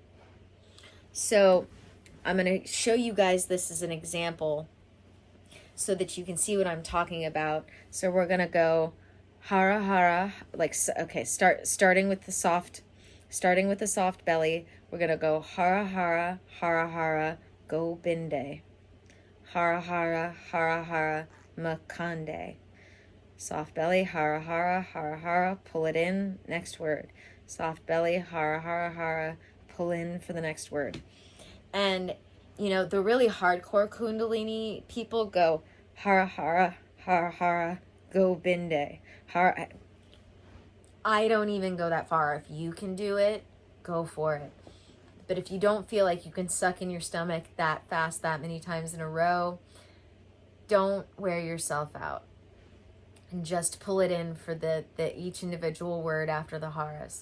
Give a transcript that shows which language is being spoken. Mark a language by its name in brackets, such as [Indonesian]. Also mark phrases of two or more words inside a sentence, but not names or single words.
[English] So I'm going to show you guys this as an example so that you can see what I'm talking about. So we're going to go [Punjabi] Hara Hara, [English] like, okay, starting with the soft belly. We're going to go [Punjabi] Hara Hara Hara Hara Go Binde. Hara Hara Hara Hara Makande. [English] Soft belly, [Punjabi] Hara Hara Hara Hara, [English] pull it in, next word. Soft belly, [Punjabi] Hara Hara Hara, [English] pull in for the next word. And, you know, the really hardcore Kundalini people go [Punjabi] Hara Hara Hara Hara Go Binde. [English] Hara. I don't even go that far. If you can do it, go for it. But if you don't feel like you can suck in your stomach that fast, that many times in a row, don't wear yourself out. And just pull it in for the each individual word after the haras.